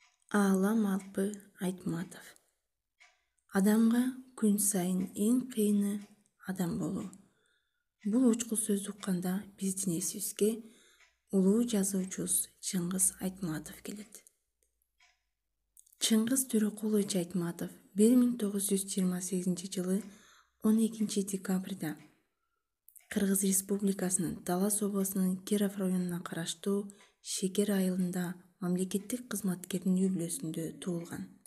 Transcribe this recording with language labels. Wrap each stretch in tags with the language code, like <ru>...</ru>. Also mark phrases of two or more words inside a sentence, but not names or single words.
<ky>Аалам Алпы Айтматов.</ky> <kk>Адамға күн сайын ең қиыны адам болу.</kk> <ky>Бұл учкул сөз укканда биздин эсибизге улуу жазуучубуз Чыңгыз Айтматов келет. Чыңгыз Төрөкулович Айтматов 1928 жылы 12 декабрда Кыргыз Республикасынын Талас облусунун Киров районуна караштуу Шекер айылында мамлекеттик кызматкердин үй бүлөсүндө туулган.</ky>